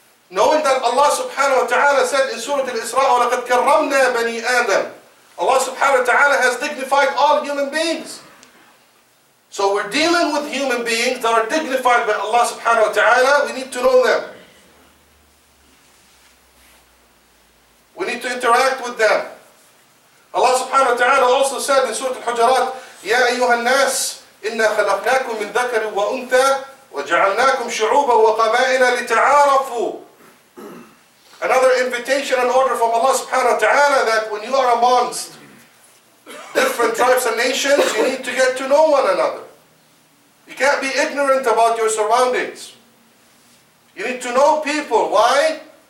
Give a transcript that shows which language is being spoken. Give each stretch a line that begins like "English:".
English: Knowing that Allah subhanahu wa ta'ala said in Surah Al-Isra,
Arabic: وَلَقَدْ كَرَّمْنَا بَنِي آدَمَ.
English: Allah subhanahu wa ta'ala has dignified all human beings. So we're dealing with human beings that are dignified by Allah subhanahu wa ta'ala. We need to know them. We need to interact with them. Allah subhanahu wa ta'ala also said in Surah Al-Hujarat,
Arabic: يَا أَيُّهَا النَّاسِ إِنَّا خَلَقْنَاكُم مِّن ذَكَرٍ وَأُنثَى وَجَعَلْنَاكُمْ شُعُوبًا وَقَبَائِلَ لِتَعَارَفُوا.
English: Another invitation and order from Allah subhanahu wa ta'ala that when you are amongst different tribes and nations, you need to get to know one another. You can't be ignorant about your surroundings. You need to know people. Why?